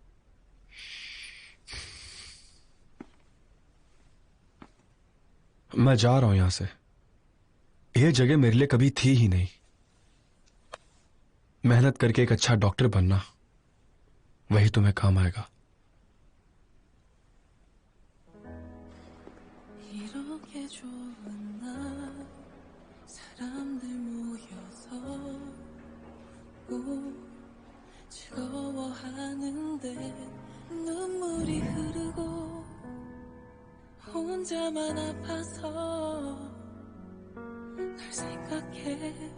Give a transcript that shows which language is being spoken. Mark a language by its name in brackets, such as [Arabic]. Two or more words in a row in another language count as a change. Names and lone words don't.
[Hindi] मैं जा रहा हूं यहां से। यह जगह मेरे लिए कभी थी ही नहीं। मेहनत करके एक अच्छा डॉक्टर बनना, वही तुम्हें काम आएगा। [Korean] 이렇게 좋은 날 사람들 모여서 꼭 즐거워하는데 눈물이 흐르고 혼자만 아파서 널 생각해.